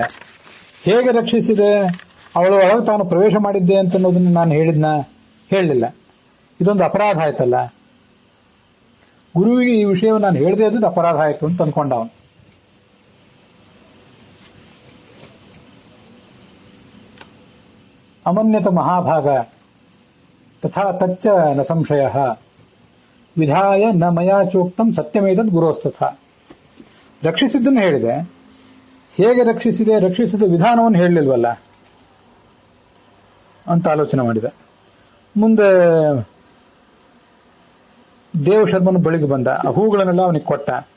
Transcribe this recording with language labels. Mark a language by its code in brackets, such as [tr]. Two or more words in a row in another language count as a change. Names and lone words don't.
[kn] ಹೇಗೆ ರಕ್ಷಿಸಿದೆ, ಅವಳ ಒಳಗೆ ತಾನು ಪ್ರವೇಶ ಮಾಡಿದ್ದೆ ಅಂತ ಅನ್ನೋದನ್ನು ನಾನು ಹೇಳಲಿಲ್ಲ. ಇದೊಂದು ಅಪರಾಧ ಆಯ್ತಲ್ಲ. ಗುರುವಿಗೆ ಈ ವಿಷಯವನ್ನು ನಾನು ಹೇಳದೆ ಇದ್ದದ್ದು ಅಪರಾಧ ಆಯ್ತು ಅಂತ ಅಂದ್ಕೊಂಡ ಅವನು. [sa] ಅಮನ್ಯತ ಮಹಾಭಾಗ ತಥಾ ತಚ್ಚ ನ ಸಂಶಯ ವಿಧಾಯ ನ ಮಯಾ ಚೋಕ್ತಂ ಸತ್ಯಮೇತದ್ ಗುರೋಸ್ತಥ. [kn] ರಕ್ಷಿಸಿದ್ದನ್ನು ಹೇಳಿದೆ, ಹೇಗೆ ರಕ್ಷಿಸಿದ ವಿಧಾನವನ್ನು ಹೇಳಲಿಲ್ವಲ್ಲ ಅಂತ ಆಲೋಚನೆ ಮಾಡಿದೆ. ಮುಂದೆ ದೇವಶರ್ಮನ ಬಳಿಗೆ ಬಂದ, ಆ ಹೂಗಳನ್ನೆಲ್ಲ ಅವನಿಗೆ ಕೊಟ್ಟ.